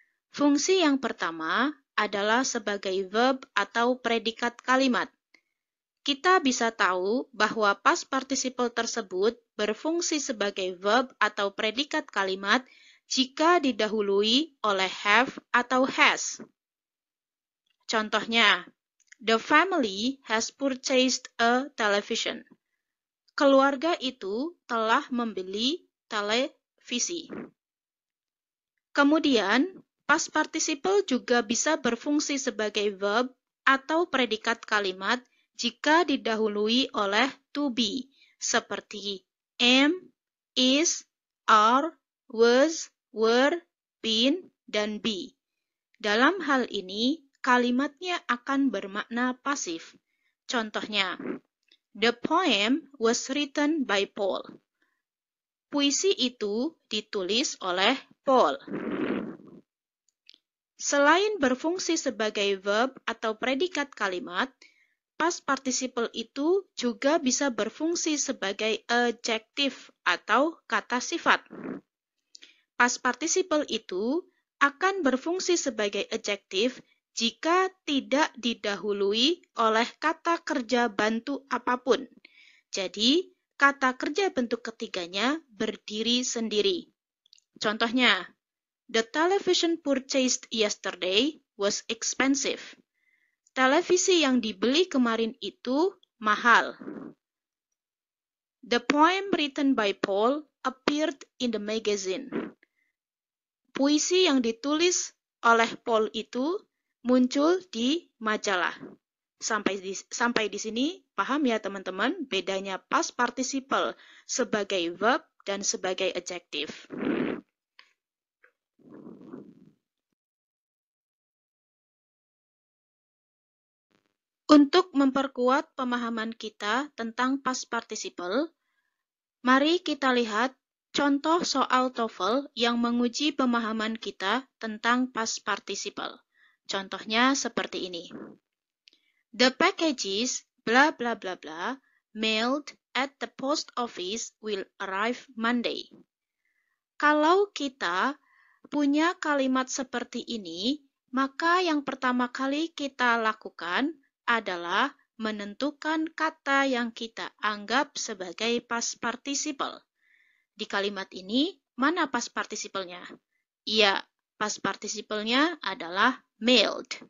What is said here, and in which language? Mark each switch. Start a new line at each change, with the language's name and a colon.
Indonesian: Fungsi yang pertama adalah sebagai verb atau predikat kalimat. Kita bisa tahu bahwa past participle tersebut berfungsi sebagai verb atau predikat kalimat jika didahului oleh have atau has. Contohnya,
English: the family has purchased a television.
Indonesian: Keluarga itu telah membeli televisi. Kemudian, past participle juga bisa berfungsi sebagai verb atau predikat kalimat jika didahului oleh to be, seperti am, is, are, was, were, been, dan be. Dalam hal ini, kalimatnya akan bermakna pasif. Contohnya,
English: the poem was written by Paul.
Indonesian: Puisi itu ditulis oleh Paul. Selain berfungsi sebagai verb atau predikat kalimat, past participle itu juga bisa berfungsi sebagai adjective atau kata sifat. Past participle itu akan berfungsi sebagai adjektif jika tidak didahului oleh kata kerja bantu apapun. Jadi, kata kerja bentuk ketiganya berdiri sendiri. Contohnya,
English: the television purchased yesterday was expensive.
Indonesian: Televisi yang dibeli kemarin itu mahal.
English: The poem written by Paul appeared in the magazine.
Indonesian: Puisi yang ditulis oleh Paul itu muncul di majalah. Sampai di sini paham ya teman-teman bedanya past participle sebagai verb dan sebagai adjective. Untuk memperkuat pemahaman kita tentang past participle, mari kita lihat contoh soal TOEFL yang menguji pemahaman kita tentang past participle. Contohnya seperti ini.
English: The packages bla bla bla bla mailed at the post office will arrive Monday.
Indonesian: Kalau kita punya kalimat seperti ini, maka yang pertama kali kita lakukan adalah menentukan kata yang kita anggap sebagai past participle. Di kalimat ini, mana past participle-nya? Iya, past participle-nya adalah mailed.